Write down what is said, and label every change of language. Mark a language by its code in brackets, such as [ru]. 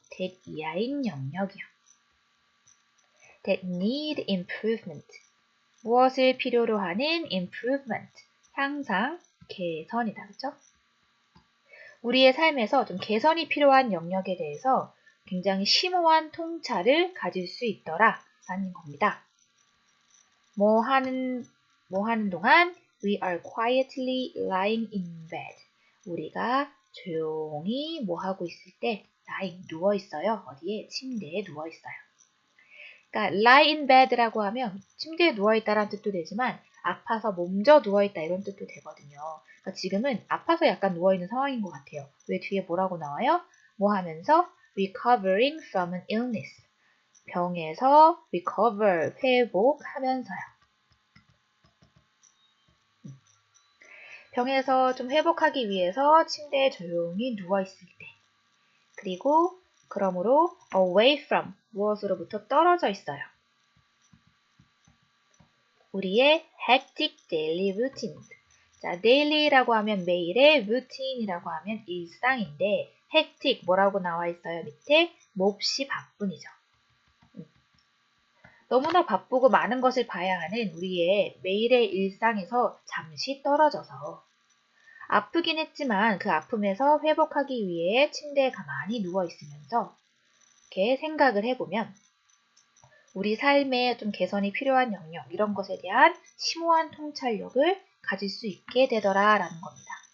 [en] that [ko] 이하인 영역이요. [en] that need improvement. [ko] 무엇을 필요로 하는 improvement. 향상, 개선이다. 그렇죠? 우리의 삶에서 좀 개선이 필요한 영역에 대해서 굉장히 심오한 통찰을 가질 수 있더라 라는 겁니다. 뭐 하는 동안 [en] we are quietly lying in bed. [ko] 우리가 조용히 뭐 하고 있을 때 lying, 누워 있어요. 어디에? 침대에 누워 있어요. 그러니까 lie in bed라고 하면 침대에 누워 있다라는 뜻도 되지만 아파서 몸져 누워 있다 이런 뜻도 되거든요. 그러니까 지금은 아파서 약간 누워 있는 상황인 것 같아요. 왜 뒤에 뭐라고 나와요? 뭐 하면서 [en] recovering from an illness. [ko] 병에서 recover, 회복하면서요. 병에서 좀 회복하기 위해서 침대에 조용히 누워 있을 때. 그리고 그러므로 [en] away from, [ko] 무엇으로부터 떨어져 있어요. [en] 우리의 hectic daily routines. [ko] 자, daily라고 하면 매일의 routine이라고 하면 일상인데 hectic 뭐라고 나와 있어요? 밑에 몹시 바쁜이죠. 너무나 바쁘고 많은 것을 봐야 하는 우리의 매일의 일상에서 잠시 떨어져서 아프긴 했지만 그 아픔에서 회복하기 위해 침대에 가만히 누워 있으면서 이렇게 생각을 해보면 우리 삶에 좀 개선이 필요한 영역, 이런 것에 대한 심오한 통찰력을 가질 수 있게 되더라라는 겁니다.